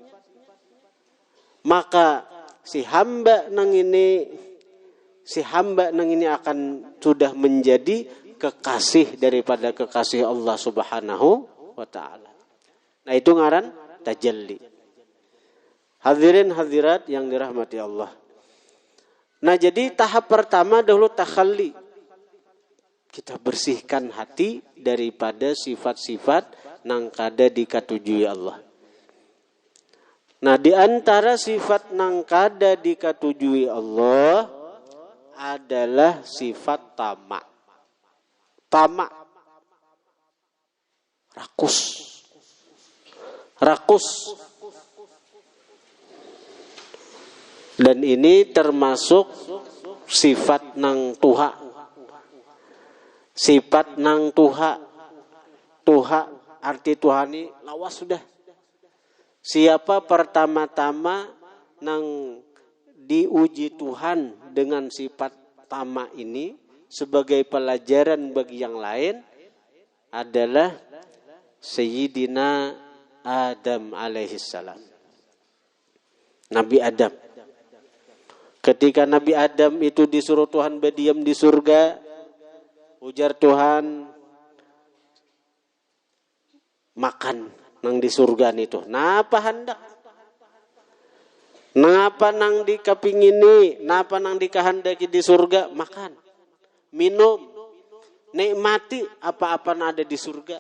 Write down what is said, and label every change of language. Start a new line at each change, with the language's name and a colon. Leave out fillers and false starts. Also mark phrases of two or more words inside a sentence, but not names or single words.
Indonesian: Maka si hamba nang ini akan sudah menjadi kekasih daripada kekasih Allah
Arabic: سبحانه وتعالى.
Indonesian: Nah, itu ngaran tajalli. Hadirin hadirat yang dirahmati Allah. Nah, jadi tahap pertama dahulu takhalli. Kita bersihkan hati daripada sifat-sifat
Banjar: nang kada dikatujui
Indonesian: Allah. Nah, di antara sifat
Banjar: nang kada dikatujui
Indonesian: Allah adalah sifat tamak. Tamak. Rakus. Dan ini termasuk sifat
Banjar: nang tuha. Sifat nang tuha. Tuha, arti tuhani lawas sudah.
Indonesian: Siapa pertama-tama nang diuji Tuhan dengan sifat tamak ini sebagai pelajaran bagi yang lain adalah Sayyidina Adam alaihissalam. Nabi Adam. Ketika Nabi Adam itu disuruh Tuhan berdiam di surga, ujar Tuhan, makan nang di surga itu.
Banjar: Napa hendak? Napa nang dikapingini? Napa nang dikahandaki
Indonesian: di surga? Makan, minum, nikmati apa-apa yang ada di surga.